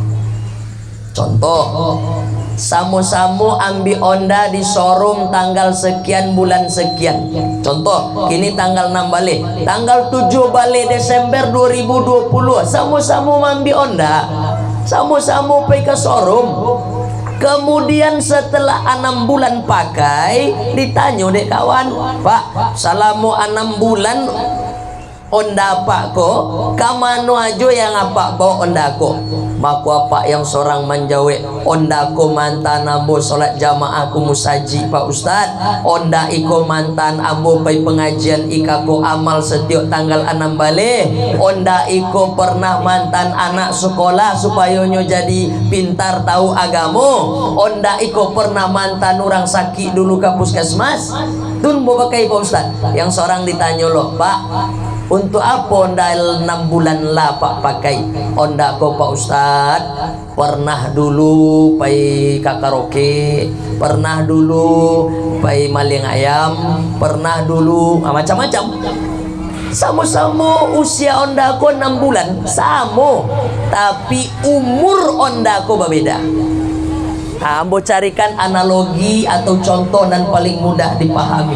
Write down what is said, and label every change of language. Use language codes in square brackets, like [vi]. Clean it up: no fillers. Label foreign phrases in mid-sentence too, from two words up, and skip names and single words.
[id] Contoh, sama-sama ambil onda di showroom tanggal sekian bulan sekian. Contoh, kini tanggal 6 balik, tanggal 7 balik Desember 2020, sama-sama ambil onda, sama-sama pergi ke showroom. [min] Kemudian setelah 6 bulan pakai, ditanya dek kawan, Pak, selama 6 bulan onda pak ko, kamano aja yang apa bawa onda ko? [id] Maka apa yang seorang menjawab, [min] onda ko mantan ambo solat jamaah ku musaji Pak Ustad, onda iko mantan ambo pai pengajian ikako amal setiap tanggal 6 balik, onda iko pernah mantan anak sekolah supaya nyo jadi pintar tahu agama, onda iko pernah mantan orang sakit dulu ke puskesmas. [id] Tun mau pakai Pak Ustad. Yang seorang ditanya loh, Pak, untuk apa onda 6 bulan lah Pak pakai? [min] Onda ko Pak Ustad, pernah dulu pai karaoke, [id] pernah dulu pai maling ayam, pernah dulu macam-macam. Sama-sama usia onda ko 6 bulan, sama, tapi umur onda ko berbeda. Ambo carikan analogi atau contoh dan paling mudah dipahami.